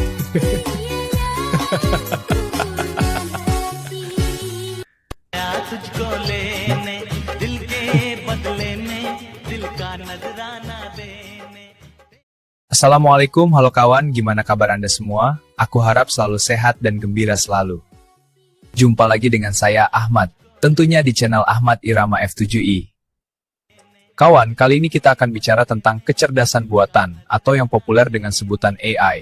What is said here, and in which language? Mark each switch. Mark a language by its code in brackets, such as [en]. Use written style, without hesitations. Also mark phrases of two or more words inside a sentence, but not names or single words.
[hi] तुझको लेने दिल के बदले में दिल का नजराना देने. [id] Assalamualaikum, halo kawan, gimana kabar Anda semua? Aku harap selalu sehat dan gembira selalu. Jumpa lagi dengan saya Ahmad, tentunya di channel Ahmad Irama F7i. Kawan, kali ini kita akan bicara tentang kecerdasan buatan, atau yang populer dengan sebutan AI.